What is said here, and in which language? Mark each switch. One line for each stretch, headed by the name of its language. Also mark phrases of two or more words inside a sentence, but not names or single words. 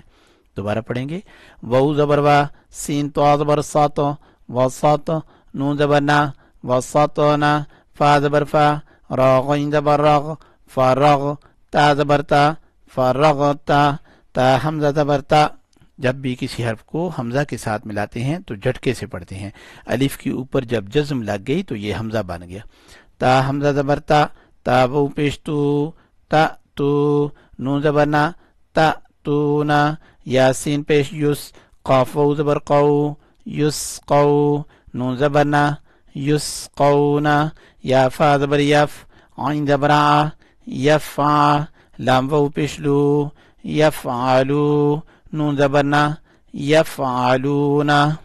Urdu: دوبارہ پڑھیں گے۔ واو زبر وا، سین طا زبر ساتو، وسط، نون زبر نا، وسطنا، فا زبر فا، را غین زبر رغ، فرغ، تا زبر تا، فرغتا، تا حمزہ زبر تا۔ جب بھی کسی حرف کو حمزہ کے ساتھ ملاتے ہیں تو جھٹکے سے پڑھتے ہیں۔ الف کے اوپر جب جزم لگ گئی تو یہ حمزہ بن گیا۔ تا حمزہ زبر تا، تا وہ پیش تو، تا تو، نون زبر نا، تا تو نا، یاسین پیش یس، قاف و زبر قو، یسقو، نون زبر نا، یسقونا، یا فا زبر یف، عین زبر آ، یفع، لام واو پیش لو، یفعلو، نون زبر نا، یفعلونا،